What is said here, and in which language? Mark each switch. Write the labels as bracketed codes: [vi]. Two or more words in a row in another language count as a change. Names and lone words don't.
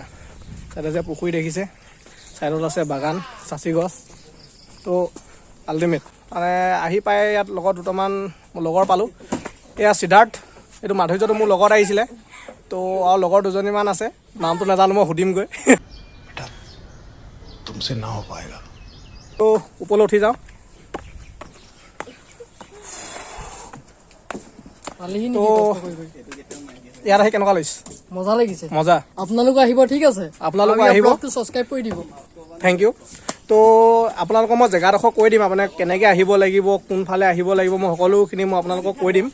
[as] তাতে যে পুখুৰী দেখিছে, ছাইডত আছে বাগান, চাচি গছ। তো আল্টিমেট মানে আহি পাই ইয়াত লগত দুটামান লগৰ পালোঁ। এয়া সিদ্ধাৰ্থ, এইটো মাধুৰ্যটো মোৰ লগত আহিছিলে। তো আৰু লগৰ দুজনীমান আছে, নামটো নাজানো, মই সুধিমগৈ। [hi] तुमसे ना हो पाएगा। [as] তো ওপৰলৈ উঠি যাওঁ। তো ইয়াত আহি কেনেকুৱা লাগিছে? মজা লাগিছে, মজা। আপোনালোক আহিব, ঠিক আছে? আপোনালোকো আহিব, ছাবস্ক্ৰাইব কৰি দিব। [en] thank you. [as] তো আপোনালোকক মই জেগাডোখৰ কৈ দিম, আপোনাৰ কেনেকৈ আহিব লাগিব, কোনফালে আহিব লাগিব, মই সকলোখিনি মই আপোনালোকক কৈ দিম।